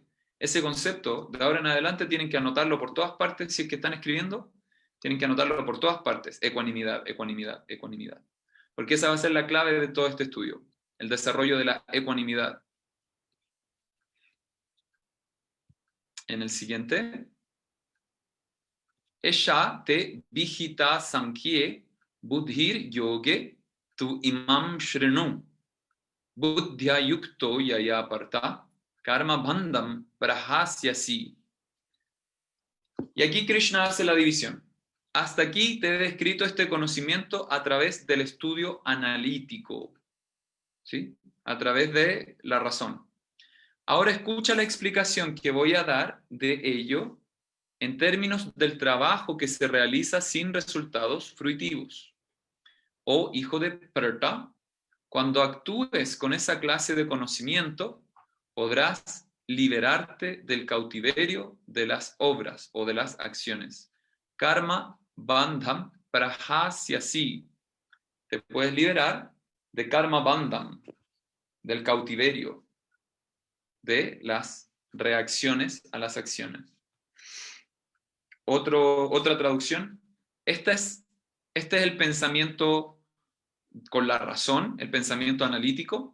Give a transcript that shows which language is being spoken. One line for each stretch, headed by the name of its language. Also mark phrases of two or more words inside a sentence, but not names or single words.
Spanish: Ese concepto, de ahora en adelante, tienen que anotarlo por todas partes. Si es que están escribiendo, tienen que anotarlo por todas partes. Ecuanimidad, ecuanimidad, ecuanimidad. Porque esa va a ser la clave de todo este estudio, el desarrollo de la ecuanimidad. En el siguiente,
Sanskrit: Esha te vijita sankhye buddhir yoge tu imam shrinu buddhya yukto yaya parta karma bandham prahasyasi.
Spanish: Y aquí Krishna hace la división. Hasta aquí te he descrito este conocimiento a través del estudio analítico, ¿sí? A través de la razón. Ahora escucha la explicación que voy a dar de ello en términos del trabajo que se realiza sin resultados fruitivos. Oh hijo de Prta, cuando actúes con esa clase de conocimiento, podrás liberarte del cautiverio de las obras o de las acciones.
Sanskrit: Karma bandham prahasyasi.
Spanish: Te puedes liberar de
Sanskrit: karma bandham,
Spanish: del cautiverio, de las reacciones a las acciones. Otra traducción. Este es el pensamiento con la razón, el pensamiento analítico.